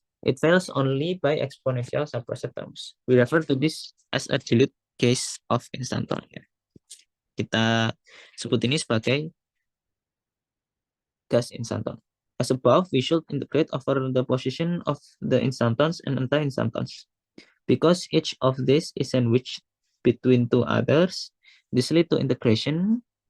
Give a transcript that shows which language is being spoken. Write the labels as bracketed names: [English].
[English] It fails only by exponential suppressor terms. We refer to this as a dilute case of instanton. [Indonesian] Kita sebut ini sebagai gas instanton. [English] As above, we should integrate over the position of the instantons and anti-instantons. Because each of these is sandwiched between two others, this lead to integration.